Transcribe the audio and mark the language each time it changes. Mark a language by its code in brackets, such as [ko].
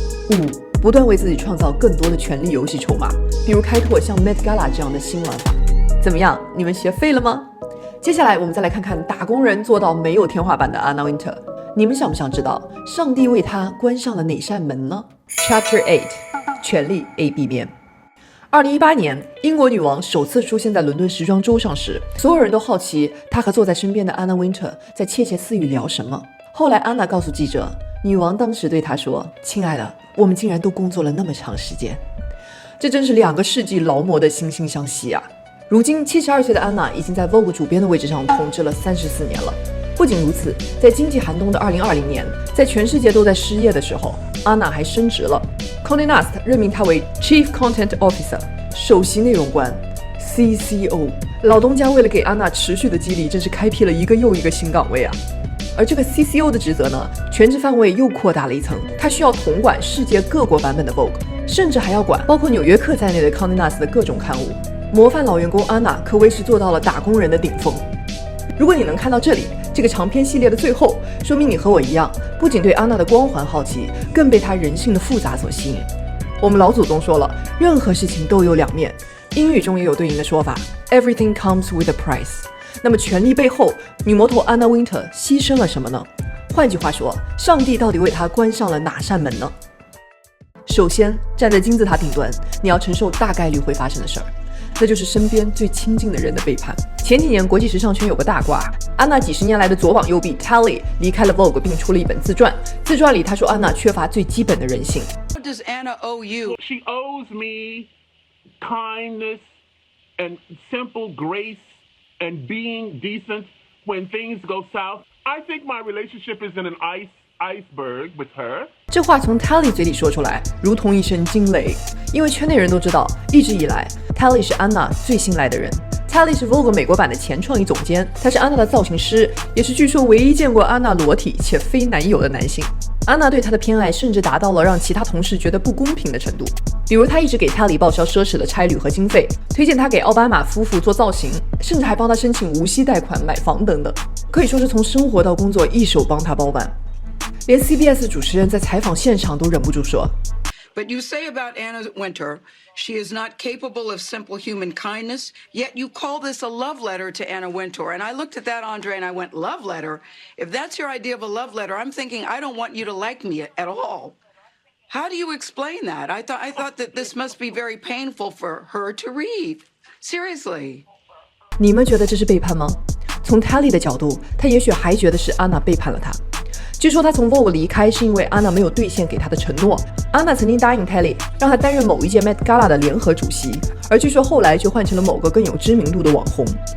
[zh] 5，不断为自己创造更多的权力游戏筹码，比如开拓像 Met Gala 这样的新玩法。怎么样，你们学废了吗？接下来我们再来看看打工人做到没有天花板的 Anna Wintour。你们想不想知道上帝为她关上了哪扇门呢？ Chapter 8， 权力 A-B 面。 2018年，英国女王首次出现在伦敦时装周上时，所有人都好奇她和坐在身边的 Anna Wintour 在窃窃私语聊什么。后来安娜告诉记者，女王当时对她说：“亲爱的，我们竟然都工作了那么长时间。” 这真是2个世纪劳模的惺惺相惜啊！如今72岁的安娜已经在 Vogue 主编的位置上统治了34年了。不仅如此，在经济寒冬的2020年，在全世界都在失业的时候，安娜还升职了。 Condé Nast 任命她为 Chief Content Officer， 首席内容官 CCO。老东家为了给安娜持续的激励，真是开辟了一个又一个新岗位啊！而这个 CCO 的职责呢，权职范围又扩大了一层，他需要统管世界各国版本的 Vogue， 甚至还要管包括纽约客在内的 Condé Nast 的各种刊物。模范老员工安娜可谓是做到了打工人的顶峰。如果你能看到这里，这个长篇系列的最后，说明你和我一样，不仅对安娜的光环好奇，更被她人性的复杂所吸引。我们老祖宗说了，任何事情都有2面，英语中也有对应的说法 [en] Everything comes with a price。 [zh] 那么权力背后，女魔头 Anna Wintour 牺牲了什么呢？换句话说，上帝到底为她关上了哪扇门呢？首先，站在金字塔顶端，你要承受大概率会发生的事儿，那就是身边最亲近的人的背叛。前几年国际时尚圈有个大瓜，安娜几十年来的左膀右臂 Tally 离开了 Vogue 并出了一本自传，自传里她说安娜缺乏最基本的人性。 [en] What does Anna owe you? She owes me kindness and simple grace and being decent when things go south. I think my relationship is in an iceberg with her. [zh] 这话从 Tally 嘴里说出来，如同一声惊雷，因为圈内人都知道，一直以来 Tally 是安娜最信赖的人。 Tally 是 Vogue 美国版的前创意总监，他是安娜的造型师，也是据说唯一见过安娜裸体且非男友的男性。安娜对他的偏爱甚至达到了让其他同事觉得不公平的程度，比如他一直给 Tally 报销奢侈的差旅和经费，推荐他给奥巴马夫妇做造型，甚至还帮他申请无息贷款买房等等，可以说是从生活到工作一手帮他包办。连 CBS 主持人在采访现场都忍不住说 [en] But you say about Anna Wintour, she is not capable of simple human kindness, yet you call this a love letter to Anna Wintour. And I looked at that, Andre, and I went, love letter? If that's your idea of a love letter, I'm thinking I don't want you to like me at all. How do you explain that? I thought that this must be very painful for her to read. Seriously. [zh] 你们觉得这是背叛吗？从 Tally 的角度，他也许还觉得是安娜背叛了他。据说他从 Vogue 离开是因为安娜没有兑现给他的承诺。安娜曾经答应 Tally 让他担任某一届 Met Gala 的联合主席，而据说后来却换成了某个更有知名度的网红。